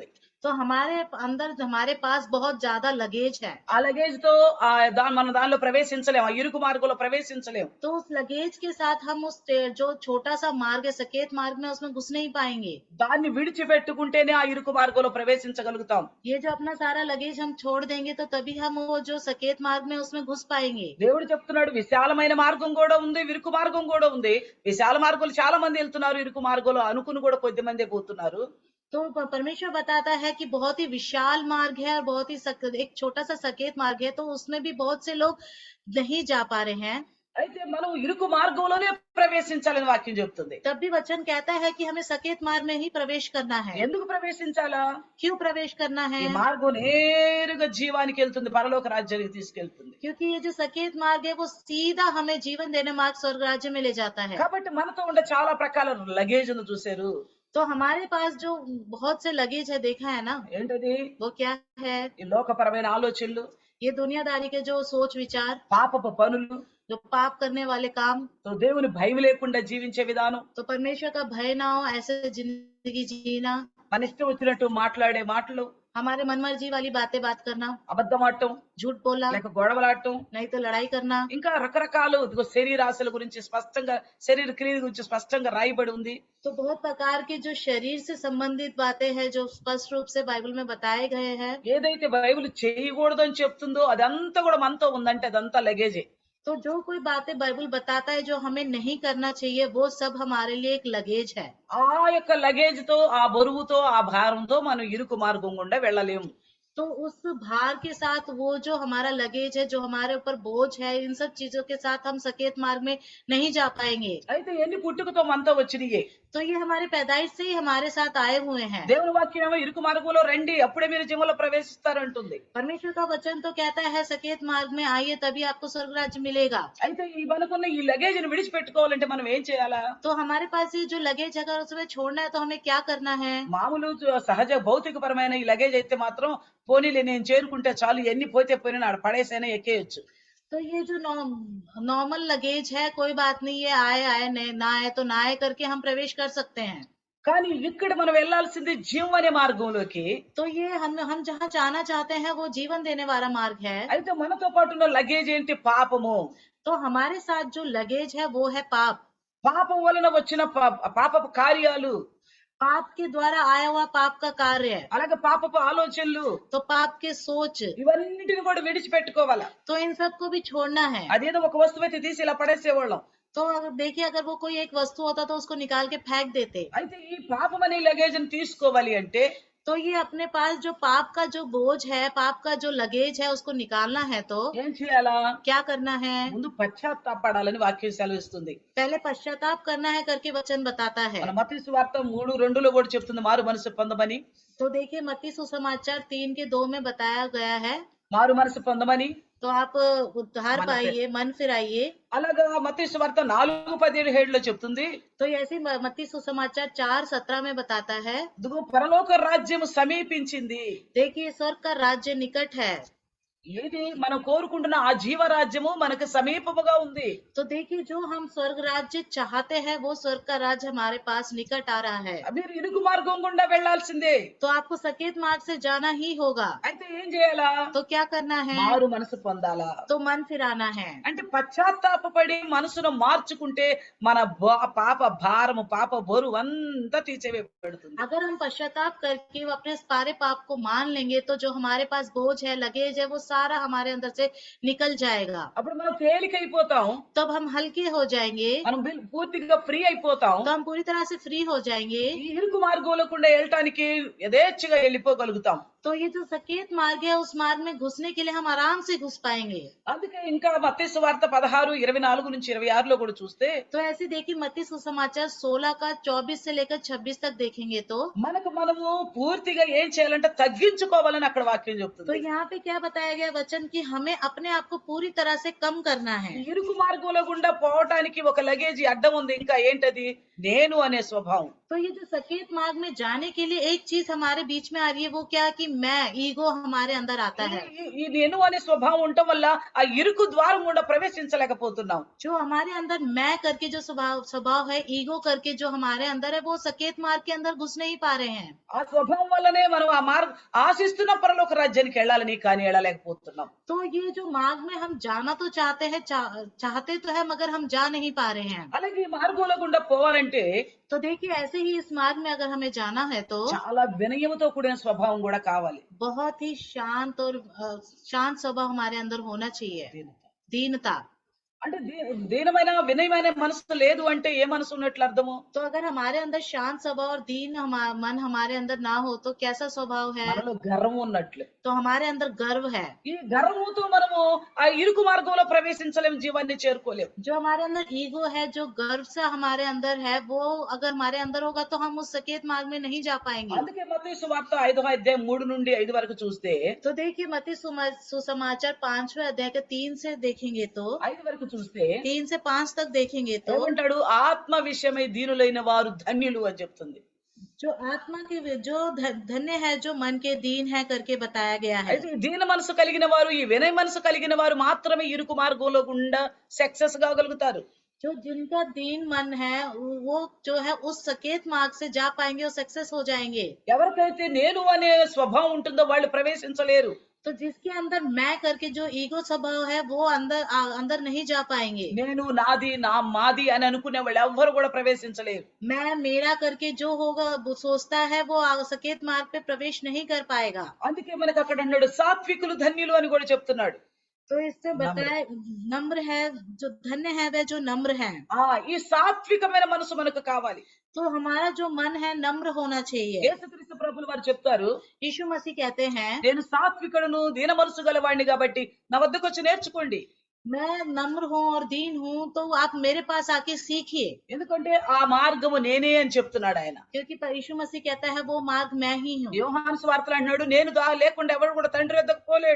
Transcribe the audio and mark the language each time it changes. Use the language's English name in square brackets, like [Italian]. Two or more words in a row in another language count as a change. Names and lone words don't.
[Hindi] हमारे अंदर हमारे पास बहुत ज्यादा लगेज है। [Telugu] ఆ లగేజ్ తో మనం దానిలో ప్రవేశించలేం, ఆ ఇరుకు మార్గంలో ప్రవేశించలేం. [Hindi] तो उस लगेज के साथ हम उस जो छोटा सा मार्ग है सकेत मार्ग में उसमें घुस नहीं पाएंगे। [Telugu] దాన్ని విడిచిపెట్టుకుంటేనే ఆ ఇరుకు మార్గంలో ప్రవేశించగలుగుతాం. [Hindi] ये जो अपना सारा लगेज हम छोड़ देंगे तो तभी हम वो जो सकेत मार्ग में उसमें घुस पाएंगे। [Telugu] దేవుడు చెప్తున్నాడు విశాలమైన మార్గం కూడా ఉంది, ఇరుకు మార్గం కూడా ఉంది. విశాల మార్గంలో చాలా మంది వెళ్తున్నారు, ఇరుకు మార్గంలో అనుకుని కూడా కొద్ది మందే పోతున్నారు. [Hindi] तो परमेश्वर बताता है कि बहुत ही विशाल मार्ग है और बहुत ही एक छोटा सा सकेत मार्ग है, तो उसमें भी बहुत से लोग नहीं जा पा रहे हैं। [Telugu] అయితే మనం ఇరుకు మార్గంలోనే ప్రవేశించాలని వాక్యం చెప్తుంది. [Hindi] तब भी वचन कहता है कि हमें सकेत मार्ग में ही प्रवेश करना है। [Telugu] ఎందుకు ప్రవేశించాలా? [Hindi] क्यों प्रवेश करना है? [Telugu] ఈ మార్గం నేరుగా జీవానికి వెళ్తుంది, పరలోక రాజ్యానికి తీసుకెళ్తుంది. [Hindi] क्योंकि ये जो सकेत मार्ग है वो सीधा हमें जीवन देने मार्ग स्वर्ग राज्य में ले जाता है। [Telugu] కాబట్టి మనతో ఉండే చాలా ప్రకాల లగేజ్ ను చూశారు. [Hindi] तो हमारे पास जो बहुत से लगेज है देखा है ना, [Telugu] ఏంటది? [Hindi] वो क्या है? [Telugu] ఈ లోకపరమైన ఆలోచనలు, [Hindi] ये दुनियादारी के जो सोच विचार, [Telugu] పాపపు పనులు, [Hindi] जो पाप करने वाले काम, [Telugu] तो దేవుని భయం లేకుండా జీవించే విధానం, [Hindi] तो परमेश्वर का भय ना हो ऐसे जिंदगी जीना, [Telugu] మన ఇష్టం వచ్చినట్టు మాట్లాడే మాటలు, [Hindi] हमारे मनमर्जी वाली बातें बात करना, [Telugu] అబద్ధం ఆడటం, [Hindi] झूठ बोलना, [Telugu] లేక గొడవలాడటం, [Hindi] नहीं तो लड़ाई करना, [Telugu] ఇంకా రకరకాలు ఇదిగో శరీరాశల గురించి స్పష్టంగా, శరీర క్రియల గురించి స్పష్టంగా రాయబడి ఉంది. [Hindi] तो बहुत प्रकार की जो शरीर से संबंधित बातें हैं जो स्पष्ट रूप से बाइबल में बताए गए हैं। [Telugu] ఏదైతే బైబిల్ చేయకూడదు అని చెప్తుందో అదంతా కూడా మనతో ఉందంటే అదంతా లగేజే. [Hindi] तो जो कोई बातें बाइबल बताता है जो हमें नहीं करना चाहिए वो सब हमारे लिए एक लगेज है। [Telugu] ఆ యొక్క లగేజ్ తో, ఆ బరువుతో, ఆ భారంతో మనం ఇరుకు మార్గం గుండా వెళ్ళలేము. [Hindi] तो उस भार के साथ वो जो हमारा लगेज है, जो हमारे ऊपर बोझ है, इन सब चीजों के साथ हम सकेत मार्ग में नहीं जा पाएंगे। [Telugu] అయితే ఎన్ని పుట్టుకతో మనతో వచ్చినాయే. [Hindi] तो ये हमारे पैदाइश से ही हमारे साथ आए हुए हैं। [Telugu] దేవుని వాక్యం ఏమో ఇరుకు మార్గంలో రండి అప్పుడే మీరు జీవంలో ప్రవేశిస్తారు అంటుంది. [Hindi] परमेश्वर का वचन तो कहता है सकेत मार्ग में आइए तभी आपको स्वर्ग राज्य मिलेगा। [Telugu] అయితే ఈ మనకున్న ఈ లగేజ్ ని విడిచిపెట్టుకోవాలంటే మనం ఏం చేయాలా? [Hindi] तो हमारे पास ये जो लगेज अगर उसमें छोड़ना है तो हमें क्या करना है? [Telugu] మామూలు సహజ భౌతికపరమైన ఈ లగేజ్ అయితే మాత్రం పోనీలే నేను చేరుకుంటే చాలు, ఎన్ని పోతే పోయినా ఆడ పడేసైనా ఎక్కేయచ్చు. [Hindi] तो ये जो नॉर्मल लगेज है कोई बात नहीं, ये आए आए ना आए तो ना आए करके हम प्रवेश कर सकते हैं। [Telugu] కానీ ఇక్కడ మనం వెళ్లాల్సింది జీవం అనే మార్గంలోకి. [Hindi] तो ये हम जहाँ जाना चाहते हैं वो जीवन देने वाला मार्ग है। [Telugu] అయితే మనతో పాటు ఉన్న లగేజ్ ఏంటి? పాపము. [Hindi] तो हमारे साथ जो लगेज है वो है पाप। [Telugu] పాపం వలన వచ్చిన పాపపు కార్యాలు, [Hindi] पाप के द्वारा आया हुआ पाप का कार्य है। [Telugu] అలాగే పాపపు ఆలోచనలు, [Hindi] तो पाप के सोच, [Telugu] ఇవన్నిటిని కూడా విడిచిపెట్టుకోవాలా. [Hindi] तो इन सबको भी छोड़ना है। [Telugu] అదేదో ఒక వస్తువు అయితే తీసి ఇలా పడేసేవాళ్ళం. [Hindi] तो अगर देखिए अगर वो कोई एक वस्तु होता तो उसको निकाल के फेंक देते। [Telugu] అయితే ఈ పాపం అనే లగేజ్ ని తీసుకోవాలి అంటే [Hindi] तो ये अपने पास जो पाप का जो बोझ है, पाप का जो लगेज है उसको निकालना है तो [Telugu] ఏం చేయాలా? [Hindi] क्या करना है? [Telugu] ముందు పశ్చాత్తాపడాలని వాక్యం సెలవిస్తుంది. [Hindi] पहले पश्चाताप करना है करके वचन बताता है। [Telugu] మన మత్తయి సువార్త 3:2లో కూడా చెప్తుంది మారు మనసు పొందమని. [Hindi] तो देखिए मत्ती सुसमाचार 3:2 में बताया गया है, [Telugu] మారు మనసు పొందమని. [Hindi] तो आप उद्धार पाइए, मन फिराइए। [Telugu] అలాగా మత్తయి సువార్త 4:17లో చెప్తుంది. [Hindi] तो ऐसे मत्ती सुसमाचार 4:17 में बताता है, [Telugu] ఇదిగో పరలోక రాజ్యం సమీపించింది. [Hindi] देखिए स्वर्ग का राज्य निकट है। [Telugu] ఏది మనం కోరుకుంటున్న ఆ జీవరాజ్యము మనకు సమీపముగా ఉంది. [Hindi] तो देखिए जो हम स्वर्ग राज्य चाहते हैं वो स्वर्ग का राज्य हमारे पास निकट आ रहा है। [Telugu] మీరు ఇరుకు మార్గం గుండా వెళ్లాల్సిందే. [Hindi] तो आपको सकेत मार्ग से जाना ही होगा। [Telugu] అయితే ఏం చేయాలా? [Hindi] तो क्या करना है? [Telugu] మారు మనసు పొందాలా. [Hindi] तो मन फिराना है। [Telugu] అంటే పశ్చాత్తాపపడి మనసును మార్చుకుంటే మన పాప భారము, పాప బరువు అంతా తీసేయబడుతుంది. [Hindi] अगर हम पश्चाताप करके अपने सारे पाप को मान लेंगे तो जो हमारे पास बोझ है, लगेज है, वो सारा हमारे अंदर से निकल जाएगा। [Telugu] అప్పుడు మనం తేలికైపోతాం. [Hindi] तब हम हल्के हो जाएंगे, [Telugu] మనం పూర్తిగా ఫ్రీ అయిపోతాం. [Hindi] तो हम पूरी तरह से फ्री हो जाएंगे। [Telugu] ఈ ఇరుకు మార్గంలో కూడా వెళ్ళటానికి యథేచ్ఛగా వెళ్ళిపోగలుగుతాం. [Hindi] तो ये जो सकेत मार्ग है उस मार्ग में घुसने के लिए हम आराम से घुस पाएंगे। [Telugu] అందుకే ఇంకా మత్తయి సువార్త 16:24-26 కూడా చూస్తే [Hindi] तो ऐसे देखिए मत्ती सुसमाचार 16 का 24 से लेकर 26 तक देखेंगे तो [Telugu] మనము పూర్తిగా ఏం చేయాలంటే తగ్గించుకోవాలని అక్కడ వాక్యం [Hindi] तो [Telugu] చెప్తుంది. [Hindi] यहाँ पे क्या बताया गया वचन कि हमें अपने आप को पूरी तरह से कम करना है। [Telugu] ఈ ఇరుకు మార్గంలో గుండా పోవటానికి ఒక లగేజీ అడ్డం ఉంది. ఇంకా ఏంటది? నేను అనే స్వభావం. [Hindi] तो ये जो सकेत मार्ग में जाने के लिए एक चीज हमारे बीच में आ रही है, वो क्या कि मैं, ईगो हमारे अंदर आता है। [Telugu] ఈ నేను అనే స్వభావం ఉండటం వల్ల ఆ ఇరుకు ద్వారం గుండా ప్రవేశించలేకపోతున్నాం. [Hindi] जो हमारे अंदर मैं करके जो स्वभाव स्वभाव है, ईगो करके जो हमारे अंदर है, वो सकेत मार्ग के अंदर घुस नहीं पा रहे हैं। [Telugu] ఆ స్వభావం వల్లనే మనం ఆ మార్గ ఆశిస్తున్న పరలోక రాజ్యానికి వెళ్ళాలని కానీ వెళ్ళలేకపోతున్నాం. [Hindi] तो ये जो मार्ग में हम जाना तो चाहते हैं, चाहते तो है, मगर हम जा नहीं पा रहे हैं। [Telugu] అలాగే ఈ మార్గంలో గుండా పోవాలంటే [Hindi] तो देखिए ऐसे ही इस मार्ग में अगर हमें जाना है तो [Telugu] చాలా వినయముతో కూడిన స్వభావం కూడా కావాలి. [Hindi] बहुत ही शांत और शांत स्वभाव हमारे अंदर होना चाहिए। दीनता। [Telugu] అంటే దీనమైన వినయమైన మనసు లేదు అంటే ఏ మనసు ఉన్నట్లు అర్థము? [Hindi] तो अगर हमारे अंदर शांत स्वभाव और मन हमारे अंदर ना हो तो कैसा स्वभाव है? [Telugu] మనలో గర్వం ఉన్నట్లు. [Hindi] तो हमारे अंदर गर्व है। [Telugu] ఈ గర్వంతో మనము ఆ ఇరుకు మార్గంలో ప్రవేశించలేము, జీవాన్ని చేరుకోలేము. [Hindi] जो हमारे अंदर ईगो है, जो गर्व से हमारे अंदर है, वो अगर हमारे अंदर होगा तो हम उस सकेत मार्ग में नहीं जा पाएंगे। [Telugu] అందుకే మత్తయి సువార్త 5:3-5 వరకు చూస్తే [Hindi] तो देखिए मत्ती सुसमाचार 5वें अध्याय के 3 से देखेंगे तो [Telugu] 5 వరకు చూస్తే [Hindi] 3 से 5 तक देखेंगे तो [Telugu] ఏమంటాడు? ఆత్మ విషయమై దీనులైన వారు ధన్యులు అని చెప్తుంది. [Hindi] जो आत्मा के जो धन्य है जो मन के दीन है करके बताया गया है। [Telugu] అయితే ఈ దీన మనసు కలిగిన వారు, ఈ వినయ మనసు కలిగిన వారు మాత్రమే ఇరుకు మార్గంలో గుండా సక్సెస్ కాగలుగుతారు. [Hindi] जो जिनका दीन मन है वो जो है उस सकेत मार्ग से जा पाएंगे और सक्सेस हो जाएंगे। [Telugu] ఎవరికైతే నేను అనే స్వభావం ఉంటుందో వాళ్ళు ప్రవేశించలేరు. [Hindi] तो जिसके अंदर मैं करके जो ईगो स्वभाव है वो अंदर नहीं जा पाएंगे। [Telugu] నేను నాది నా మాది అని అనుకునే వాళ్ళు ఎవ్వరు కూడా ప్రవేశించలేరు. [Hindi] मैं मेरा करके जो होगा वो सोचता है वो सकेत मार्ग पे प्रवेश नहीं कर पाएगा। [Telugu] అందుకే మనకు అక్కడ అన్నాడు సాత్వికులు ధన్యులు అని కూడా చెప్తున్నాడు. [Hindi] तो इससे बताया नम्र है, जो धन्य है वह जो नम्र है। [Telugu] ఈ సాత్వికమైన మనసు మనకు కావాలి. [Hindi] तो हमारा जो मन है नम्र होना चाहिए। [Telugu] యేసుక్రీస్తు ప్రభులు వారు చెప్తారు, [Hindi] यीशु मसीह कहते हैं [Telugu] నేను సాత్వికుడును దీన మనసు గలవాడిని కాబట్టి నా వద్దకు వచ్చి నేర్చుకోండి. [Hindi] मैं नम्र हूँ और दीन हूँ, तो आप मेरे पास आके सीखिए। [Telugu] ఎందుకంటే ఆ మార్గము నేనే అని చెప్తున్నాడు ఆయన. [Hindi] क्योंकि यीशु मसीह कहता है वो मार्ग मैं ही हूँ। [Telugu] యోహాను సువార్తలో అంటున్నాడు, నేను లేకుండా ఎవరు కూడా తండ్రి వద్దకు పోలేడు.